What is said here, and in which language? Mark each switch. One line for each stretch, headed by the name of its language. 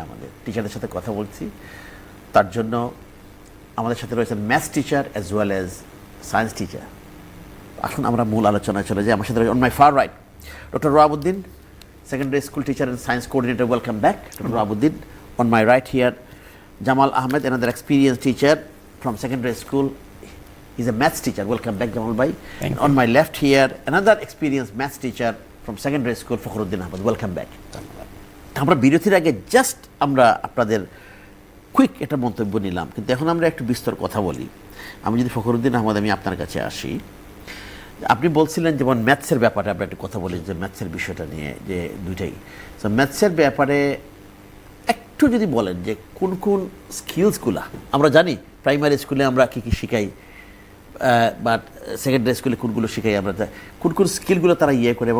Bangla: আমাদের টিচারদের সাথে কথা বলছি, তার জন্য আমাদের সাথে রয়েছেন maths teacher
English: as well as
Bangla: science teacher. এখন আমরা মূল আলোচনায় চলে যাই। আমার সাথে
English: on my far right
Bangla: doctor রাবুদ্দিন,
English: Secondary school teacher and science coordinator, welcome back doctor Rabuddin. On my right here Jamal Ahmed, another experienced teacher from secondary school. He's a maths teacher. Welcome back, Jamal bhai. Thank you. On my left here, another experienced maths teacher from secondary school, Fakhruddin Ahmed. Welcome back.
Bangla: আমরা বিরতির আগে just আমরা আপনাদের quick একটা মন্তব্য নিলাম, কিন্তু এখন আমরা একটু বিস্তর কথা বলি। আমি যদি ফখরুদ্দিন আহমদ আমি আপনার কাছে আসি, আপনি বলছিলেন যেমন ম্যাথসের ব্যাপারে আমরা একটু কথা বলি, যে ম্যাথসের বিষয়টা নিয়ে, যে দুইটাই। তো ম্যাথসের ব্যাপারে একটু যদি বলেন যে কোন কোন স্কিলসগুলা, আমরা জানি প্রাইমারি স্কুলে আমরা কী কী শিখাই, বাট সেকেন্ডারি স্কুলে কোনগুলো শিখাই, আমরা কোন কোন স্কিলগুলো তারা ইয়ে করে।